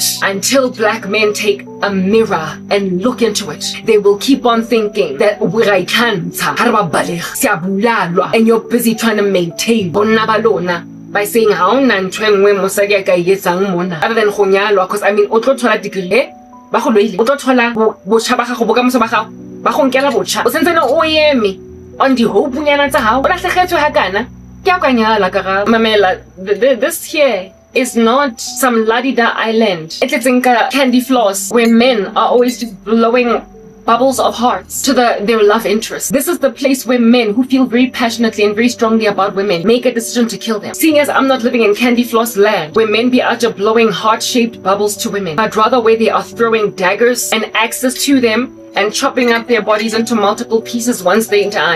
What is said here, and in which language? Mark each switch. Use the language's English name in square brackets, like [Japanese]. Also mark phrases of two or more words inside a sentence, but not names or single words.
[English] Until black men take a mirror and look into it, they will keep on thinking that and you're busy trying to maintain by saying other than because I mean degree [Northern Sotho] ba go loile o tlo thola botšha ba gago bo ka moso ba gago ba go nkela botšha o sentse o eme on di hope nyana tsa gago o latlhegetswe ha kana ke a kanyala ka ga mamela. [English] This here is not some la-di-da island. It's a candy floss where men are always just blowing bubbles of hearts to their love interest. This is the place where men who feel very passionately and very strongly about women make a decision to kill them. Seeing as I'm not living in candy floss land where men be out there blowing heart-shaped bubbles to women, but rather where they are throwing daggers and axes to them and chopping up their bodies into multiple pieces once they die.